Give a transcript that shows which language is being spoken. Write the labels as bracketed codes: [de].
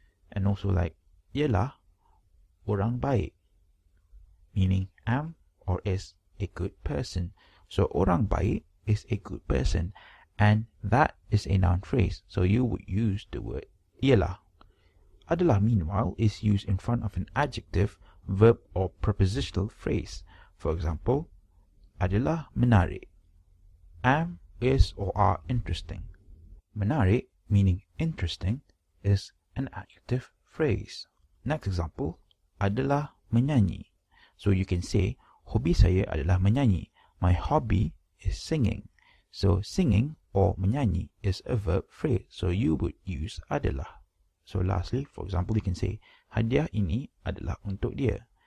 [en] And also like [ms] ialah orang baik, [en] meaning am or is a good person. So [ms] orang baik [en] is a good person, and that is a noun phrase. So you would use the word ialah. Adalah, meanwhile, is used in front of an adjective, verb, or prepositional phrase. For example, [ms] adalah menarik. [en] Am, is, or are interesting. Menarik, meaning interesting, is an adjective phrase. Next example, [ms] adalah menyanyi. [en] So you can say, [ms] hobi saya adalah menyanyi. [en] My hobby is singing. So singing or menyanyi is a verb phrase. So you would use adalah. So lastly, for example, you can say, [ms] hadiah ini adalah untuk dia.